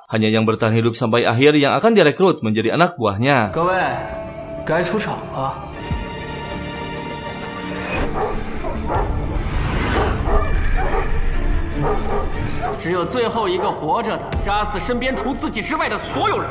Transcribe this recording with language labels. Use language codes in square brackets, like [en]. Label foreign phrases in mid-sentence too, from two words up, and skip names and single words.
[id] Hanya yang bertahan hidup sampai akhir yang akan direkrut menjadi anak buahnya. [zh] 只有最后一个活着的，杀死身边除自己之外的所有人。